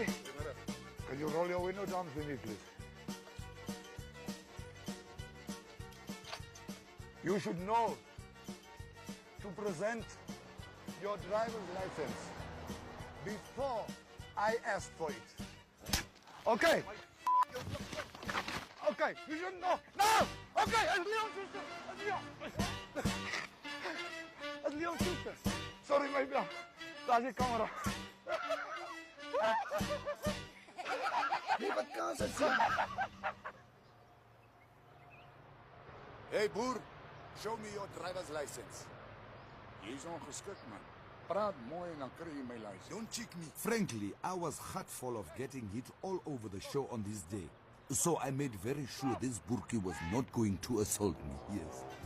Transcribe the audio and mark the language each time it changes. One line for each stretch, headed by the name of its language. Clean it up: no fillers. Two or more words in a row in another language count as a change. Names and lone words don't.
English: Can you roll your window down for me, please? You should know to present your driver's license before I ask for it. Okay. Okay, you should know. No! Okay, it's Leon Schuster. It's Leon Schuster. Sorry, my bro.
Afrikaans: Daar is die camera.
Dutch: Wat kan dit zijn?
Afrikaans: Hey boer,
English: show me your driver's license.
Afrikaans: Jy's ongeskik man. Praat mooi en dan kry jy my license.
English: Don't cheek me. Frankly, I was heart full of getting hit all over the show on this day. So I made very sure this Burki was not going to assault me. Yes.